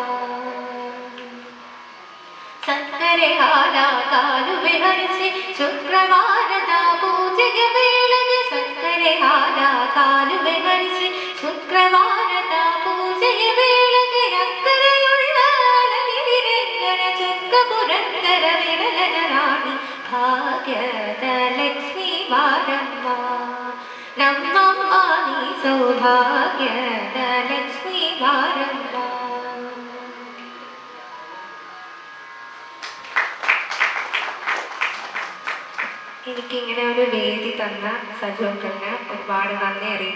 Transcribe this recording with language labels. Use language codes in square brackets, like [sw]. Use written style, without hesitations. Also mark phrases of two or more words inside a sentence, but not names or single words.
[kn] ಸಕ್ಕರೆ ಹಾಲ ಕಾಲುವೆ ಹರಿಸಿ ಶುಕ್ರವಾರದ ಪೂಜೆಗೆ ವೇಳೆಗೆ ಸಕ್ಕರೆ ಹಾಲ ಕಾಲುವೆ ಹರಿಸಿ ಶುಕ್ರವಾರದ ಪೂಜೆಗೆ ವೇಳೆಗೆ ಅಕ್ಕರೆಯುಳ್ಳ ಅಲಗಿರಿರೆಂಗನ ಚೊಕ್ಕ ಪುರಂದರ ವಿರಲನ ರಾಣಿ ಭಾಗ್ಯದ ಸೌಭಾಗ್ಯದ ಲಕ್ಷ್ಮಿ ಭಾರತ. [ml] എനിക്കിങ്ങനെ ഒരു വേദി തന്ന സജോക്കലിന് ഒരുപാട് നന്ദി അറിയിക്കുന്നു.